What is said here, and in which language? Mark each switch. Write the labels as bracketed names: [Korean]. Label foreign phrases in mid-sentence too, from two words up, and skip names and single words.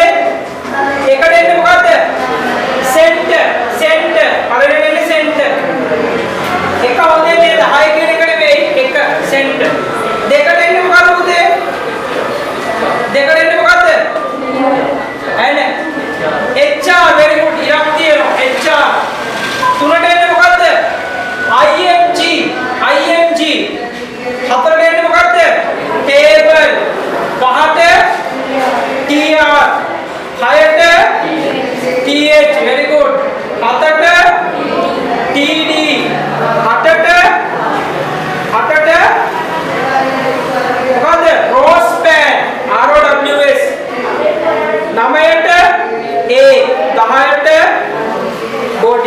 [Sinhala] එකට එන්නේ මොකද්ද? සෙන්ටර්. පළවෙනි එන්නේ සෙන්ටර්. එක හොඳේ මේ 10 කියන එක නෙවෙයි එක සෙන්ටර්. දෙකට එන්නේ මොකද්ද පුතේ? දෙකට එන්නේ මොකද්ද? ඇයි HR [English] very good [Sinhala] ඉරක් තියෙනවා HR. තුනට එන්නේ මොකද්ද? IMG. හතරට එන්නේ මොකද්ද? table. පහට TR. හයට TH [English] very good. [Sinhala] හතට TD. අටට මොකද්ද? රෝස්පෑන් ROWS. 9ට A. 10ට body.